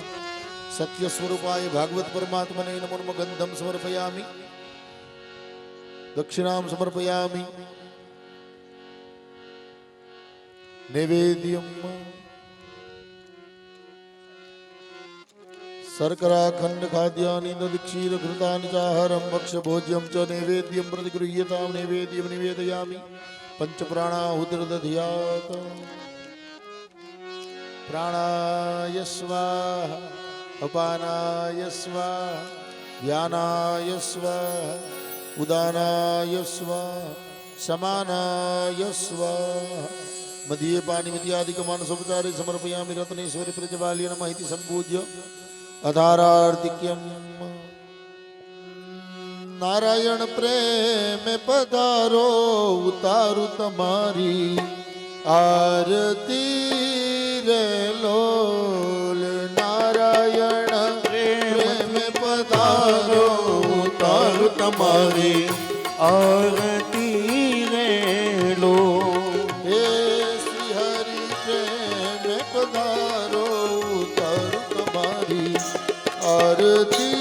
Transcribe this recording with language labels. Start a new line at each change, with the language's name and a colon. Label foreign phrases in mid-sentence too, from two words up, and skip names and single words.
Sanskrit: સત્ય સ્વરૂપાય ભાગવત પરમાત્મને નમો ગંધમ સમર્પયામિ, દક્ષિણામ સમર્પયામિ, નૈવેદ્યમ શર્કરાખંડ ખાદ્યાની દક્ષીર ઘૃતાની ચાહરમ ભક્ષ્ય ભોજ્યમ ચ નૈવેદ્યમ પ્રતિગૃહ્યતામ નૈવેદ્યમ નિવેદયામિ. पंचप्राणाहुतिर दध्यात् प्राणाय स्वाहा अपानाय स्वाहा व्यानाय स्वाहा उदानाय स्वाहा समानाय स्वाहा मध्य पानी मध्यादिकमानसोपचारे समर्पयामि रत्नेश्वरी प्रजवाल्य नमः इति संपूज्य अधारार्तिक्यम्
Gujarati: નારાયણ પ્રેમ પધારો ઉતારું તમારી આરતી રે લોલ નારાયણ પ્રેમ પધારો ઉતારું તમારી આરતી રે લોલ હે શ્રી હરિ પ્રેમ પધારો ઉતારું તમારી આરતી